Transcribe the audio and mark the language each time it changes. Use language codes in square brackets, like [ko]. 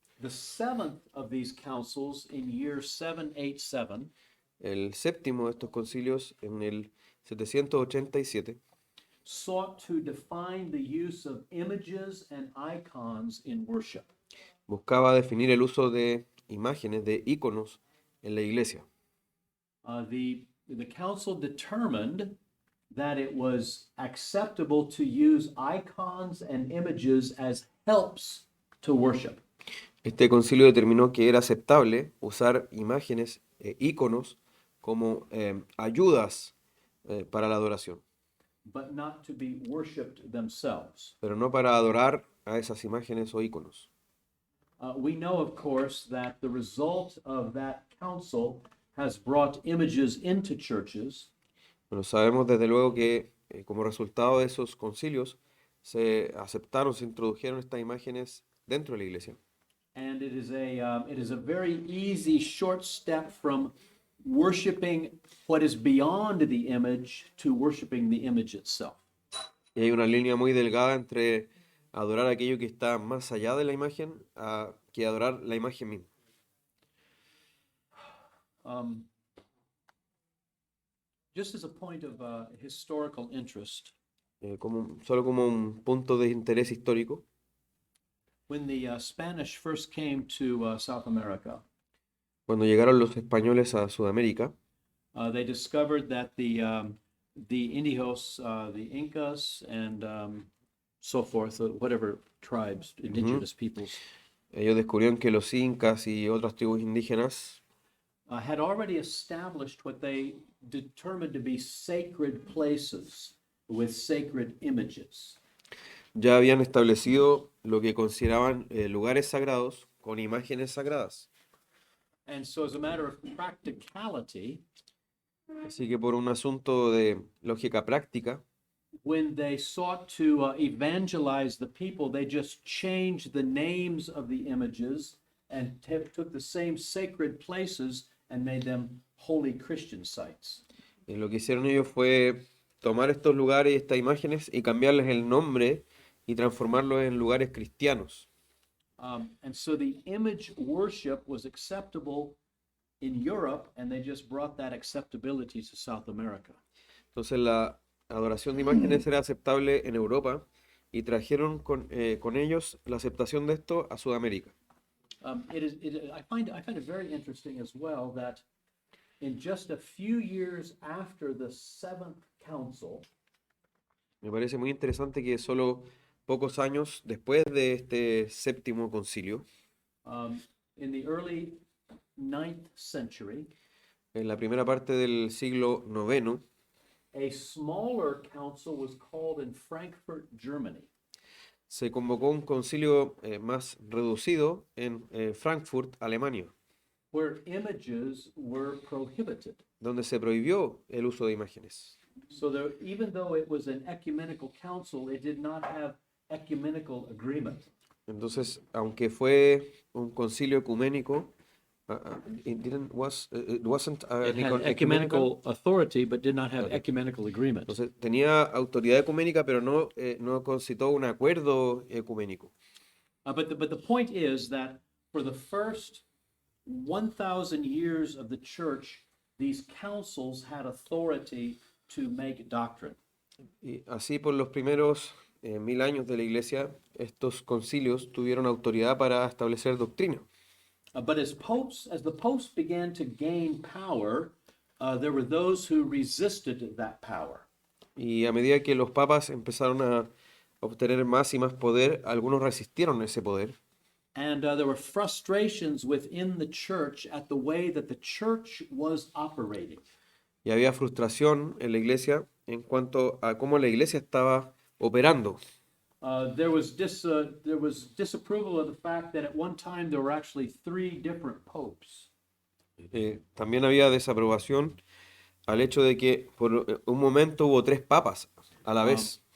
[en] The 7th of these councils in year 787. [es] El séptimo de estos concilios en el 787 [en] sought to define the use of images and icons in worship. [es] Buscaba definir el uso de imágenes, de íconos en la iglesia. [en] The council determined that it was acceptable to use icons and images as helps to worship. [es] Este concilio determinó que era aceptable usar imágenes e íconos como ayudas para la adoración, [en] but not to be worshipped themselves. [es] pero no para adorar a esas imágenes o íconos. [en] We know, of course, that the result of that council has brought images into churches. [es] Bueno, sabemos desde luego que como resultado de esos concilios se aceptaron, se introdujeron estas imágenes dentro de la iglesia. [en] And it is a very easy short step from worshiping what is beyond the image to worshiping the image itself. [es] Y hay una línea muy delgada entre adorar aquello que está más allá de la imagen que adorar la imagen misma. [en] Just as a point of historical interest, [es] solo como un punto de interés histórico, [en] when the Spanish first came to South America, [es] cuando llegaron los españoles a Sudamérica, [en] they discovered that the Indios, the Incas, and so forth, whatever tribes, indigenous peoples. [es] Ellos descubrieron que los incas y otras tribus indígenas [en] had already established what they determined to be sacred places with sacred images. [es] ya habían establecido lo que consideraban lugares sagrados con imágenes sagradas. [en] And so, as a matter of practicality, [es] Así que por un asunto de lógica práctica, [en] when they sought to evangelize the people, they just changed the names of the images and took the same sacred places and made them holy Christian sites. [es] lo que hicieron ellos fue tomar estos lugares y estas imágenes y cambiarles el nombre y transformarlos en lugares cristianos. [en] And so the image worship was acceptable in Europe, and they just brought that acceptability to South America. [es] Entonces la adoración de imágenes era aceptable en Europa y trajeron con ellos la aceptación de esto a Sudamérica. [en] I find it very interesting as well that in just a few years after the seventh council, [es] Me parece muy interesante que solo pocos años después de este séptimo concilio, [en] in the early 9th century, [es] en la primera parte del siglo IX, [en] a smaller council was called in Frankfurt, Germany. [es] se convocó un concilio más reducido en Frankfurt, Alemania, [en] Where images were prohibited. [es] donde se prohibió el uso de imágenes. [en] So there, even though it was an ecumenical council, it did not have ecumenical agreement. [es] Entonces, aunque fue un concilio ecuménico, [en] it wasn't It had ecumenical authority, but did not have ecumenical agreement. [es] Entonces, tenía autoridad ecuménica, pero no concitó un acuerdo ecuménico. [en] But the point is that for the first 1,000 years of the church, these councils had authority to make doctrine. [es] Y así por los primeros 1000 años de la iglesia, estos concilios tuvieron autoridad para establecer doctrina. [en] But as the popes began to gain power, there were those who resisted that power. [es] Y a medida que los papas empezaron a obtener más y más poder, algunos resistieron ese poder. [en] And there were frustrations within the church at the way that the church was operating. [es] Y había frustración en la iglesia en cuanto a cómo la iglesia estaba operando. [en] There was disapproval of the fact that at one time there were actually 3 different popes. [es] También había desaprobación al hecho de que por un momento hubo 3 papas a la vez.